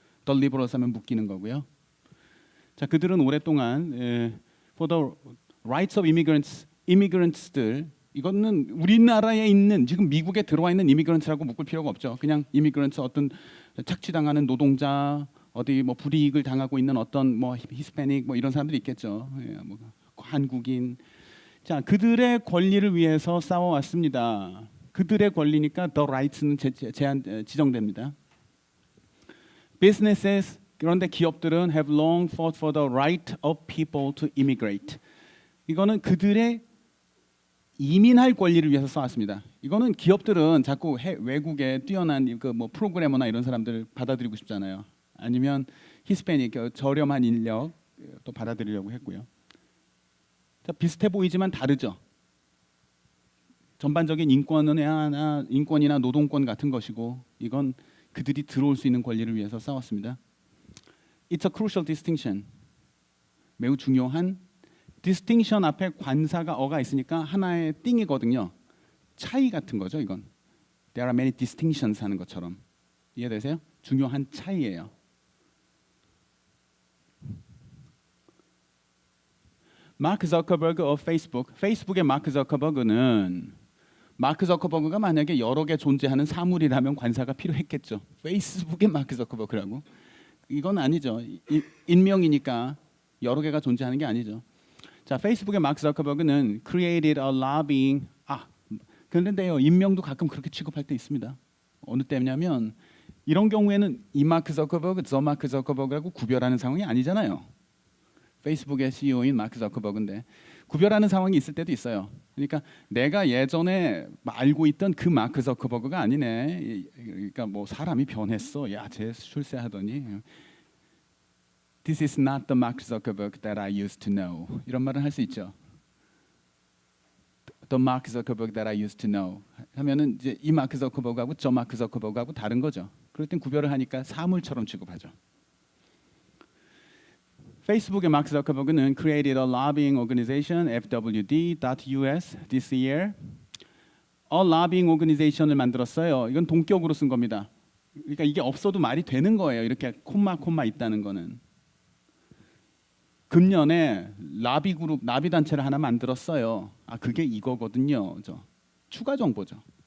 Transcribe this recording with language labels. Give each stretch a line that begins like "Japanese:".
Korean: The liberals 하면 묶이는 거고요. 자, 그들은 오랫동안
English: for the rights of immigrants
Korean: 들 이거는 우리나라에 있는 지금 미국에 들어와 있는 immigrants라고 묶을 필요가 없죠. 그냥 immigrants 어떤 착취당하는 노동자 어디 뭐 불이익을 당하고 있는 어떤 뭐 히스패닉 뭐 이런 사람들이 있겠죠. 예, 뭐 한국인. 자, 그들의 권리를 위해서 싸워왔습니다. 그들의 권리니까 the rights는 지정됩니다.
English: Businesses,
Korean: 그런데 기업들은
English: have long fought for the right of people to immigrate.
Korean: 이거는 그들의 이민할 권리를 위해서 싸웠습니다. 이거는 기업들은 자꾸 외국에 뛰어난 그 뭐 프로그래머나 이런 사람들 받아들이고 싶잖아요. 아니면 히스패닉 저렴한 인력 또 받아들이려고 했고요. 자, 비슷해 보이지만 다르죠. 전반적인 인권이나 노동권 같은 것이고 이건 그들이 들어올 수 있는 권리를 위해서 싸웠습니다.
English: It's a crucial distinction.
Korean: 매우 중요한 distinction 앞에 관사가 어가 있으니까 하나의 띵이거든요. 차이 같은 거죠, 이건.
English: There are many distinctions
Korean: 하는 것처럼. 이해되세요? 중요한 차이예요. 마크 저커버그 of Facebook. 페이스북의 마크 저커버그는 마크 저커버그가 만약에 여러 개 존재하는 사물이라면 관사가 필요했겠죠. 페이스북의 마크 저커버그라고. 이건 아니죠. 인명이니까 여러 개가 존재하는 게 아니죠. 자, 페이스북의 마크 저커버그는
English: created a lobbying.
Korean: 그런데요, 인명도 가끔 그렇게 취급할 때 있습니다. 어느 때냐면 이런 경우에는 이 마크 저커버그, 저 마크 저커버그라고 구별하는 상황이 아니잖아요. 페이스북의 CEO인 마크 저커버그인데 구별하는 상황이 있을 때도 있어요. 그러니까 내가 예전에 알고 있던 그 마크 저커버그가 아니네. 그러니까 뭐 사람이 변했어. 야, 쟤 출세하더니
English: This is not the Mark Zuckerberg that I used to know.
Korean: 이런 말은 할 수 있죠.
English: The Mark Zuckerberg that I used to know.
Korean: 하면은 이제 이 마크 저커버그하고 저 마크 저커버그하고 다른 거죠. 그럴 땐 구별을 하니까 사물처럼 취급하죠. 페이스북의 마크 저커버그는
English: created a lobbying organization FWD.US this year. A lobbying organization을
Korean: 만들었어요. 이건 동격으로 쓴 겁니다. 그러니까 이게 없어도 말이 되는 거예요. 이렇게 콤마 있다는 거는. 금년에 라비 그룹, 나비 단체를 하나 만들었어요. 그게 이거거든요. 추가 정보죠.